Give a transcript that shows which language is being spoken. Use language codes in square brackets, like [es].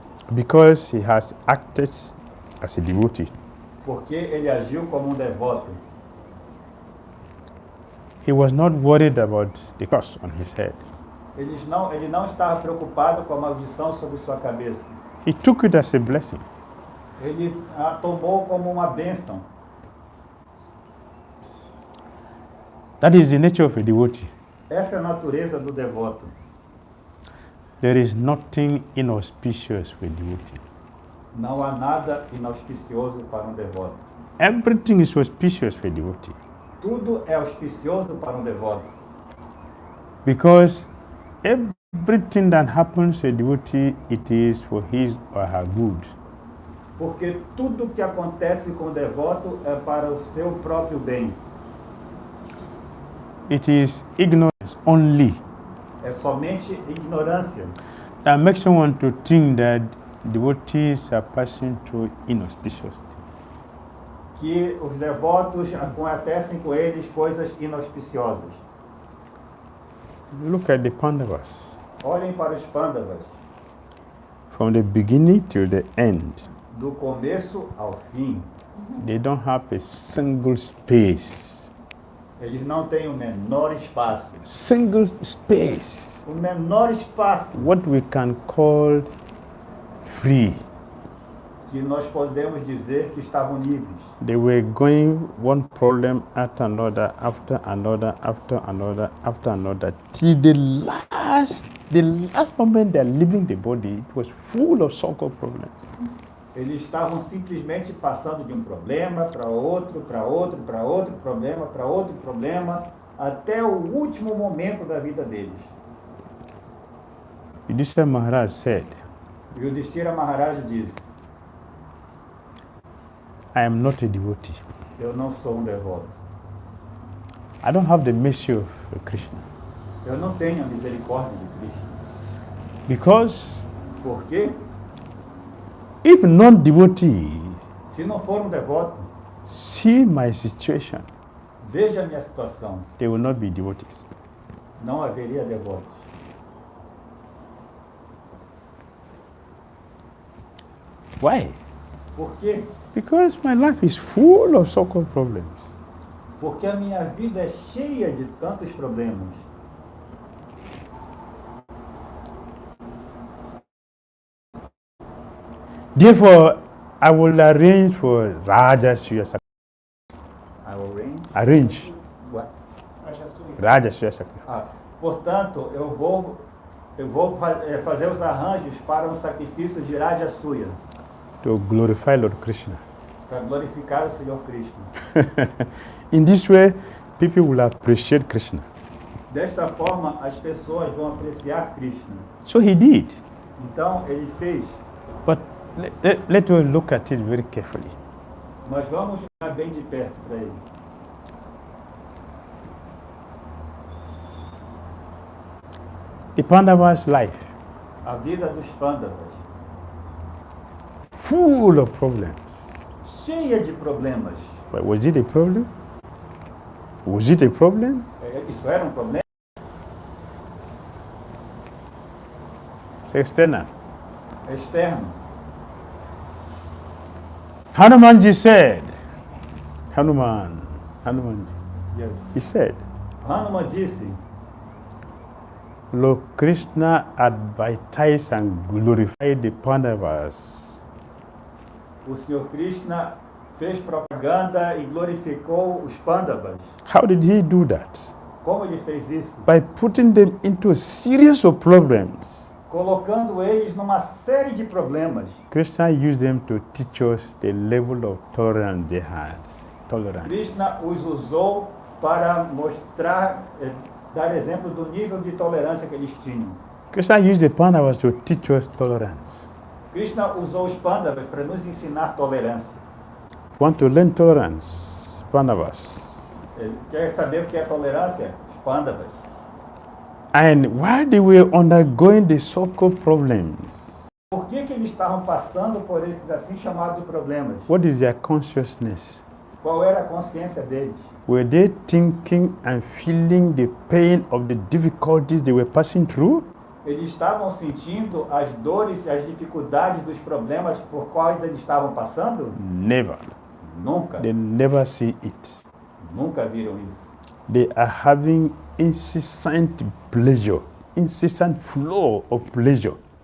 [en] Because he has acted as a devotee. [pt] Porque ele agiu como devoto. [en] He was not worried about the curse on his head. [pt] Ele não estava preocupado com a maldição sobre sua cabeça. [en] He took it as a blessing. [pt] Ele a tomou como uma bênção. [en] That is the nature of a devotee. [pt] Essa é a natureza do devoto. [en] There is nothing inauspicious with devotee. [pt] Não há nada inauspicioso para um devoto. [en] Everything is auspicious for a devotee. [pt] Tudo é auspicioso para um devoto. [en] Because everything that happens to a devotee, it is for his or her good. [pt] Porque tudo que acontece com o devoto é para o seu próprio bem. [en] It is ignorance only [pt] É somente ignorância [en] that makes someone to think that devotees are passing through inauspicious things. [pt] que os devotos acontecem com eles coisas inauspiciosas. [en] Look at the Pandavas. [pt] Olhem para os Pandavas, [en] From the beginning till the end, [pt] do começo ao fim. [en] they don't have a single space. [pt] Eles não têm o menor espaço. [en] Single space. [pt] O menor espaço [en] What we can call free. [pt] que nós podemos dizer que estavam livres. [en] They were going one problem after another, after another, after another, after another, till the last moment they are leaving the body, it was full of so-called problems. [pt] Eles estavam simplesmente passando de um problema para outro, para outro, para outro problema, para outro problema, até o último momento da vida deles. [en] Yudhishthira Maharaj said, [pt] E o Dhira Maharaj diz: [en] I am not a devotee. [pt] eu não sou um devoto. [en] I don't have the mercy of Krishna. [pt] Eu não tenho a misericórdia de Cristo. [en] Because [pt] Por quê? [en] if non-devotee [pt] Se não for um devoto, [en] see my situation, [pt] veja a minha situação. [en] they will not be devotees. [pt] Não haveria devotos. [en] Why? [pt] Por quê? [en] Because my life is full of so-called problems. [pt] Porque a minha vida é cheia de tantos problemas. [en] Therefore, I will arrange for Rajasuya sacrifice. I will reign. Arrange What? Rajasuya sacrifice. [pt] Portanto, eu vou fazer os arranjos para um sacrifício de Rajasuya, [en] To glorify Lord Krishna. [pt] para glorificar o Senhor Krishna. [en] In this way, people will appreciate Krishna. [pt] Desta forma, as pessoas vão apreciar Krishna. [en] So he did. [pt] Então, ele fez. [en] But let us look at it very carefully. [pt] Mas vamos ficar bem de perto para ele. [en] The Pandavas' life, [pt] A vida dos Pandavas, [en] full of problems. [pt] cheia de problemas. [en] But was it a problem? Was it a problem? [pt] Isso era um problema? [en] It's external. [pt] Externo. [en] Hanumanji said, Hanumanji, Yes. he said, [pt] Hanuman disse: [en] Lord Krishna advertised and glorified the Pandavas. [pt] o Senhor Krishna fez propaganda e glorificou os Pandavas. [en] How did he do that? [pt] Como ele fez isso? [en] By putting them into a series of problems. [pt] Colocando eles numa série de problemas. [en] Krishna used them to teach us the level of tolerance they had. Tolerance. [pt] Krishna os usou para mostrar, dar exemplo do nível de tolerância que eles tinham. [en] Krishna used the Pandavas to teach us tolerance. [pt] Krishna usou os Pandavas para nos ensinar tolerância. [en] Want to learn tolerance? Pandavas. [pt] Ele quer saber o que é tolerância? Os Pandavas. [en] And while they were undergoing the so-called problems, [pt] Por que eles estavam passando por esses assim chamados problemas? [en] what is their consciousness? [pt] Qual era a consciência deles? [en] Were they thinking and feeling the pain of the difficulties they were passing through? [pt] Eles estavam sentindo as dores e as dificuldades dos problemas por quais eles estavam passando? [en] Never. [pt] Nunca. [en] They never see it. [pt] Nunca viram isso. [en] they are having incessant pleasure, incessant flow of pleasure.